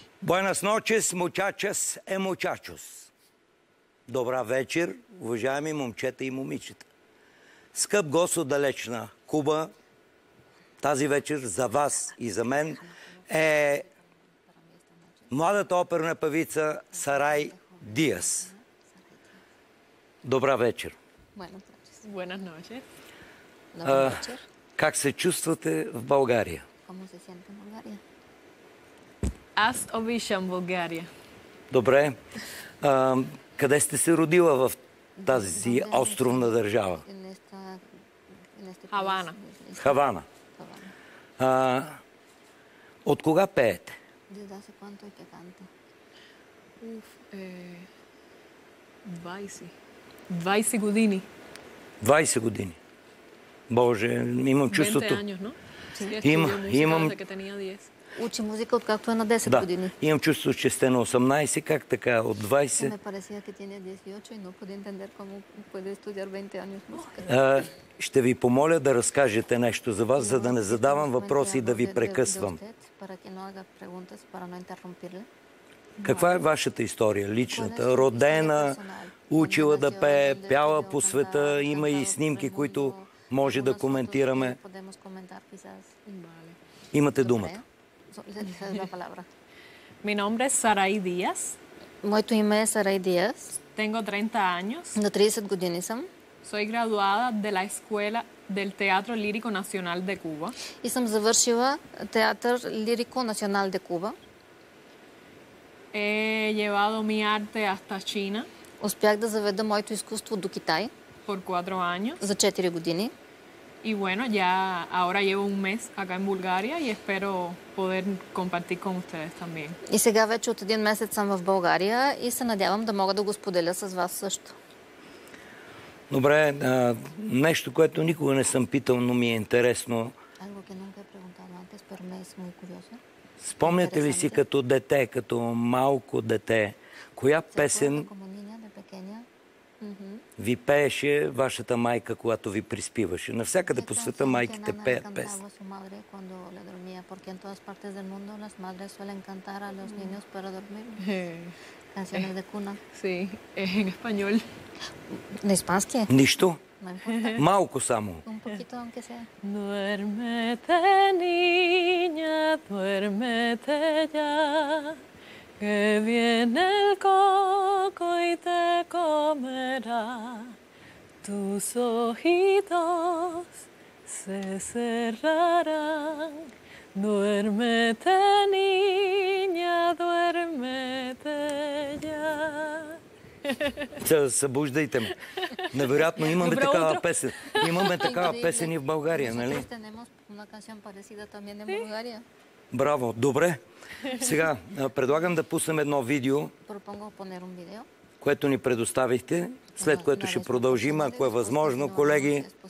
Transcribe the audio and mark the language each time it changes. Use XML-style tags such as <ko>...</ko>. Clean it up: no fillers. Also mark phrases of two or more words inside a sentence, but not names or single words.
<es>Buenas noches, muchachas и muchachos.</es> <bg>Добра вечер, уважаеми момчета и момичета. Скъп гост от далечна Куба, тази вечер за вас и за мен е младата оперна певица Сарай Диас. Добра вечер.</bg> <es>Buenas noches.</es> <bg>Как се чувствате в България? Аз обичам България. Добре. Къде сте се родила в тази островна държава? Хавана. Хавана. От кога пеете? 20 години. 20 години. Боже, имам чувството...</bg> <es>20 años, ¿no?</es> <bg>Имам... Учи музика, откакто е на 10 години. Имам чувство, че сте на 18, как така, от 20?</bg> <es>Me parecía que tiene 18 y no pude entender cómo puede estudiar 20 años música.</es> <bg>Ще ви помоля да разкажете нещо за вас, за да не задавам въпроси и да ви прекъсвам. Каква е вашата история, личната? Родена, учила да пее, пяла по света, има и снимки, които може да коментираме. Имате думата.</bg> <es>Mi nombre es Saray Díaz.</es> <bg>Моето име е Сарай Диас.</bg> <es>Tengo 30 años.</es> <bg>На 30 години съм.</bg> <es>Soy graduada de la Escuela del Teatro Lírico Nacional de Cuba.</es> <bg>И съм завършила театър Лирико Национал де Куба.</bg> <es>He llevado mi arte hasta China</es> <bg>Успях да заведа моето изкуство до Китай</bg> <es>por 4 años.</es> <bg>за 4 години.</bg> <es>Y bueno, ya ahora llevo un mes acá en Bulgaria y espero poder compartir con ustedes también.</es> <bg>И сега вече от един месец съм в България и се надявам да мога да го споделя с вас също. Добре, нещо, което никога не съм питал, но ми е интересно. Спомняте ли си като дете, като малко дете, коя песен ви пееше вашата майка, когато ви приспиваше? Навсякъде по света майките пеят песни.</bg> <es>Canciones de cuna. Sí, en español.</es> <bg>На испански? Нищо? Малко само.</bg> <es>Un poquito, aunque sea. Duérmete, niña, duérmete ya, que viene el coco y te comerá. Tus ojitos se cerrarán. Duérmete, niña, duérmete ya.</es> <bg>Събуждайте ме. Невероятно, имаме такава песен. Имаме такава песен и в България, нали? Браво, добре. Сега предлагам да пуснем едно видео, което ни предоставихте, след което ще продължим, ако е възможно, колеги.</bg>